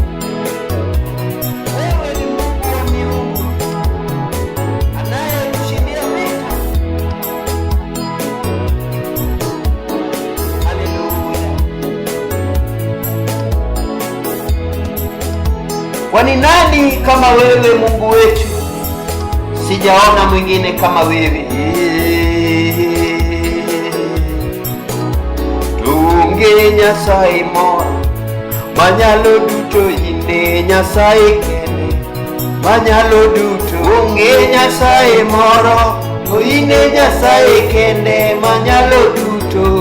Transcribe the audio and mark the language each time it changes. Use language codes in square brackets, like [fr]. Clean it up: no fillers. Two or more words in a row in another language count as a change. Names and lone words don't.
[sw] Wewe ni Mungu wa miungu anayetushindia vita. Haleluya! Kwani nani kama wewe Mungu wetu? Sijaona mwingine kama wewe. [luo] Tunge Nyasaye moro manyalo duto, ine Nyasaye kende manyalo duto. Tunge Nyasaye moro to ine Nyasaye kende manyalo duto.